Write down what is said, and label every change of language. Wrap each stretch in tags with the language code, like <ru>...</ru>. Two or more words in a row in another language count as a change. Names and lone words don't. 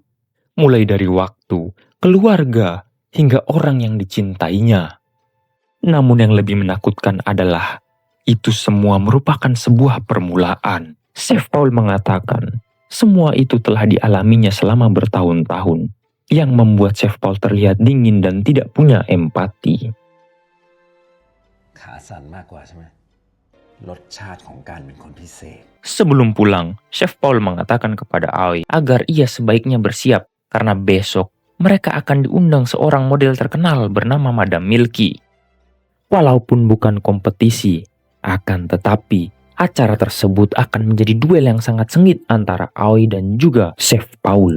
<id>Mulai dari waktu, keluarga, hingga orang yang dicintainya. Namun yang lebih menakutkan adalah, itu semua merupakan sebuah permulaan. Chef Paul mengatakan, Semua itu telah dialaminya selama bertahun-tahun, yang membuat Chef Paul terlihat dingin dan tidak punya empati.</id> <th>ขาสั่นมากกว่าใช่ไหมรสชาติของการเป็นคนพิเศษ</th> <id>Sebelum pulang, Chef Paul mengatakan kepada Aoi agar ia sebaiknya bersiap karena besok mereka akan diundang seorang model terkenal bernama Madame Milky. Walaupun bukan kompetisi, akan tetapi acara tersebut akan menjadi duel yang sangat sengit antara Aoi dan juga Chef Paul.</id>